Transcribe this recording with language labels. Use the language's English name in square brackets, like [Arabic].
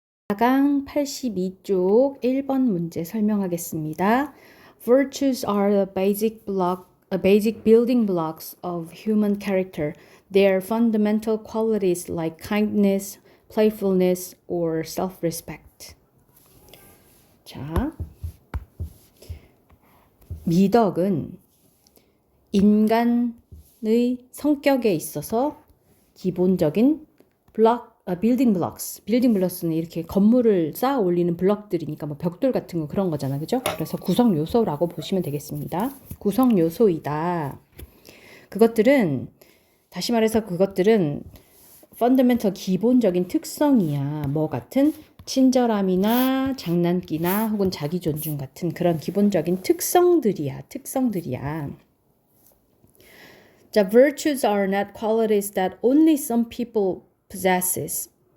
[Korean] 4강 82쪽 1번 문제 설명하겠습니다. [English] Virtues are the basic building blocks of human character. They are fundamental qualities like kindness, playfulness, or self-respect. [Korean] 자, 미덕은 인간의 성격에 있어서 기본적인 빌딩 블록스는 이렇게 건물을 쌓아 올리는 블럭들이니까 뭐 벽돌 같은 거 그런 거잖아, 그죠? 그래서 구성 요소라고 보시면 되겠습니다. 구성 요소이다. 그것들은 다시 말해서 그것들은 펀더멘털 기본적인 특성이야. 뭐 같은 친절함이나 장난기나 혹은 자기 존중 같은 그런 기본적인 특성들이야. [English] 자, virtues are not qualities that only some people possess.